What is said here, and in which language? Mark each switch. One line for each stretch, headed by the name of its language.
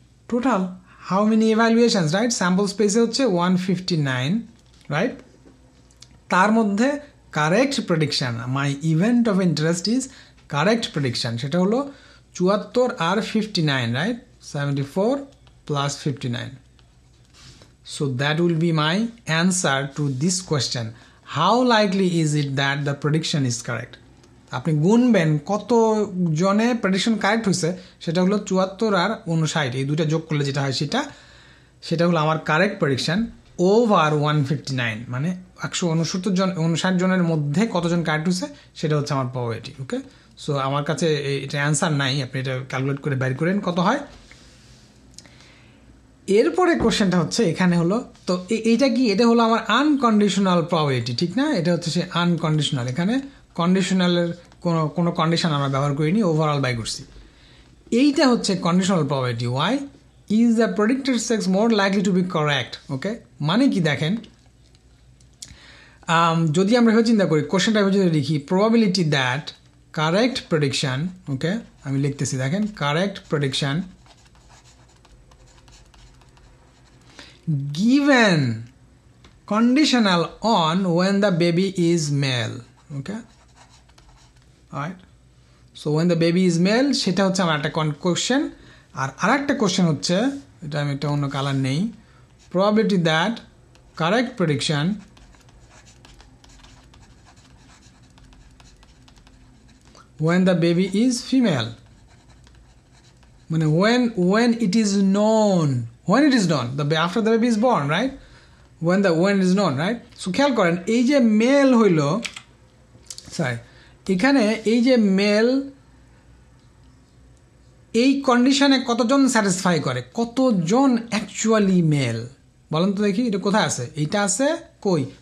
English: Total how many evaluations, right? Sample স্পেসে হচ্ছে 159, right?
Bangla: তার মধ্যে
English: correct prediction, my event of interest is correct prediction,
Bangla: সেটা হলো 74 আর 59,
English: Right? 74 plus 59. So that will be my answer to this question. How likely is it that the prediction is correct?
Bangla: আপনি গুনবেন কত জনে prediction correct হয়েছে, সেটা হলো 74 আর 59, এই দুটো যোগ করলে যেটা হয় সেটা হলো আমার
English: correct prediction over 159,
Bangla: মানে 169 জনের মধ্যে কতজন কারেক্ট হয়েছে সেটা হচ্ছে আমার প্রবাবিলিটি। ওকে, সো আমার কাছে এটা অ্যান্সার নাই, আপনি এটা ক্যালকুলেট করে বের করেন কত হয়। এরপরে কোশ্চেনটা হচ্ছে এখানে হলো, তো এইটা কি? এটা হলো আমার আনকন্ডিশনাল প্রবাবিলিটি, ঠিক না? এটা হচ্ছে সে আনকন্ডিশনাল, এখানে কন্ডিশনালের কোনো কন্ডিশন আমরা ব্যবহার করিনি, ওভারঅল বাই করছি। এইটা হচ্ছে
English: Conditional probability. Why is the predicted sex more likely to be correct? Okay,
Bangla: মানে কি দেখেন, যদি আমরা এভাবে চিন্তা করি, কোশ্চেনটা যদি লিখি
English: probability that correct prediction, okay
Bangla: আমি লিখতেছি, দেখেন
English: Correct prediction given conditional on when the baby is male. Okay, alright, so when the baby is male
Bangla: সেটা হচ্ছে আমার একটা কোশ্চেন। আর আরেকটা কোশ্চেন হচ্ছে, এটা আমি একটা অন্য কালার নেই,
English: probability that correct prediction when the baby is female, মানে when it is known, when it is known, after the baby is born, right? When it is known, right?
Bangla: So খেয়াল করেন এই যে মেল হইল, sorry এখানে এই যে mail, এই কন্ডিশনে কতজন স্যাটিসফাই করে, কতজন অ্যাকচুয়ালি মেল বলেন তো দেখি, এটা কোথায় আছে? এইটা আছে কই?